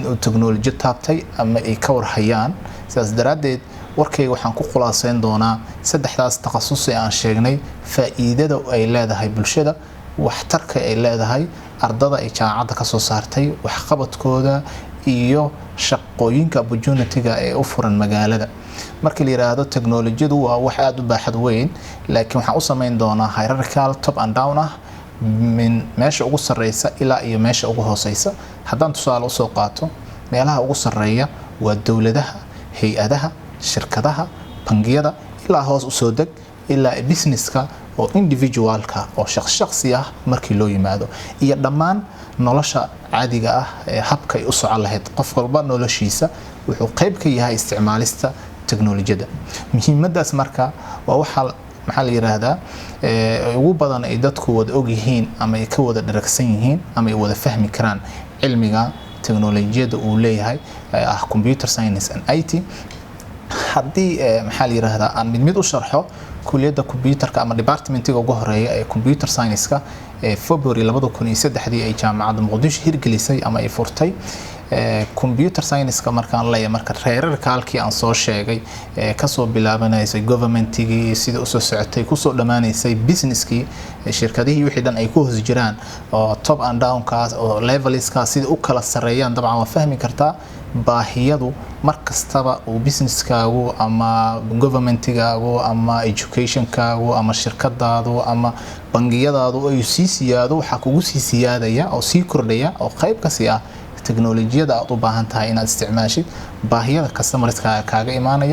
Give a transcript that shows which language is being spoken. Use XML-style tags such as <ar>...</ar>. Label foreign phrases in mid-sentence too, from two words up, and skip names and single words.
<so>uu teknolojiya taabtay ama ay ka warhayaan sidaas daraadeed warkayga waxaan ku khulaasayn doonaa saddexdaas takhasus ee aan sheegnay faa'iidada ay leedahay bulshada waxtarka ay leedahay ardada ay jaamacadda ka soo saartay waxqabadkooda iyo shaqooyinka opportunity-ga ee u furan magaalada markii la yiraahdo teknolojiyadu waa wax aad u baaxad weyn laakiin waxaan u sameyn doonaa</so> <en>hierarchical top and down</en> <so>ah min meesha ugu sareysa ilaa iyo meesha ugu hooseysa haddaan tusaale u soo qaato meelaha ugu sareeya waa dawladaha hay'adaha shirkadaha bangiyada ilaa hoos u soo deg ilaa businesska oo individualka oo shakhsi ah markii loo yimaado iyo dhammaan nolosha caadiga ah ee habka ay u socon lahayd qof walba noloshiisa wuxuu qayb ka yahay isticmaalista teknolojiyada muhiimadaas marka waa waxa maxaa la yiraahdaa ugu badan ay dadku wada og yihiin ama ay ka wada dharagsan yihiin ama ay wada fahmi karaan cilmiga teknolojiyada uu leeyahay ah</so> <en>computer science and IT</en> <so>haddii maxaa la yiraahdaa aan mid u sharxo kulliyada computerka ama departmentiga ugu horeeya ee</so> <en>computer science-ka</en> <so>ee February 2003 ay jaamacadda Muqdisho hirgelisay ama ay furtay</so> <en>computer science-ka</en> <so>markaan leeyahay marka reerarka halkii aan soo sheegay ka soo bilaabanaysay governmentigii sida u soo socotay ku soo dhamaanaysay businesskii shirkadihii wixii dhan ay ku hoos jiraan oo</so> <en>top and down</en> <so>kaas oo levelska sida u kala sareeyaan dabcan waa fahmi kartaa baahiyadu markastaba uu businesskaagu ama governmentigaagu ama educationkaagu ama shirkadaadu ama bangiyadaadu ay sii siyaado waxa kugu sii siyaadaya oo sii kordhaya oo qayb ka sii ah teknolojiyada aad u baahan tahay inaad isticmaashid baahiyada customerska kaaga imaanaya</so>